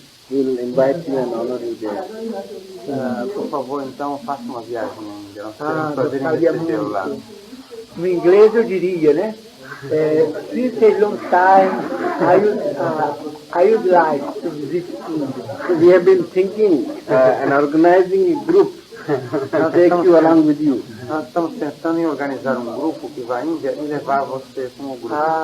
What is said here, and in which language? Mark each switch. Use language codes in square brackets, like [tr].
[en] We will invite you and honor you there. [pt] Por favor, então, faça uma viagem à Índia. Nós queremos Gostaria recebê-lo lá. muito. No inglês eu diria, né? [en] Since a long time, I would like to visit India. We have been thinking and organizing a group to take you along with you. [pt] Nós estamos pensando em organizar um grupo que vai à Índia e levar você como grupo.